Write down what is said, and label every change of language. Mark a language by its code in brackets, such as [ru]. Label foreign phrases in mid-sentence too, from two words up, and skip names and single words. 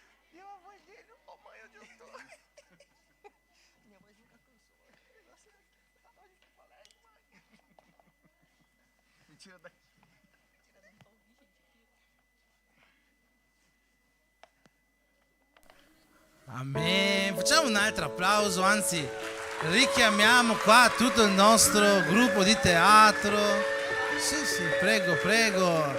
[pt] E a voz dele, ô mãe, onde eu tô? Minha mãe nunca cansou. Que negócio é esse? Tá na hora de ir pro colégio, mãe. Me tira daqui. Amen. [it] Facciamo un altro applauso, anzi richiamiamo qua tutto il nostro gruppo di teatro. Sì, sì, prego, prego.